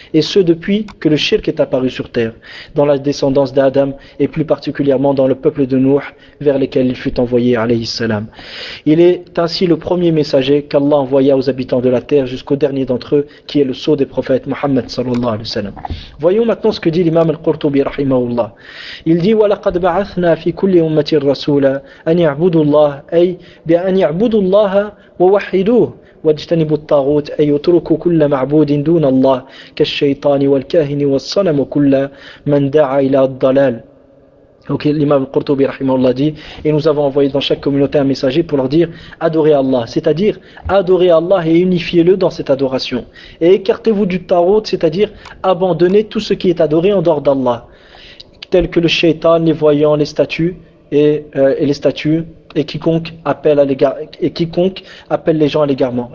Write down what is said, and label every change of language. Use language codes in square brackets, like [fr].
[fr] Et ce depuis que le shirk est apparu sur terre, dans la descendance d'Adam et plus particulièrement dans le peuple de Nuh vers lesquels il fut envoyé, alayhi salam. Il est ainsi le premier messager qu'Allah envoya aux habitants de la terre jusqu'au dernier d'entre eux, qui est le sceau des prophètes Muhammad sallallahu alayhi wa sallam. Voyons maintenant ce que dit l'imam al-Qurtubi rahimahullah. Il dit [ar] wa laqad ba'athna fi kulli ummatin rasula an ya'budu Allah ay بأن يعبدوا الله ووحدوه واجتنبوا الطاغوت أي يتركوا كل معبود دون الله كالشيطان والكاهن والصنم وكل من دعا إلى الضلال. [fr] Donc l'imam Qurtubi rahimahullah dit, et nous avons envoyé dans chaque communauté un messager pour leur dire adorez Allah, c'est-à-dire adorez Allah et unifiez-le dans cette adoration, et écartez-vous du taghout, c'est-à-dire abandonnez tout ce qui est adoré en dehors d'Allah, tel que le shaitan, les voyants, les statues et les statues et quiconque appelle à l'égard, et quiconque appelle les gens à l'égarement.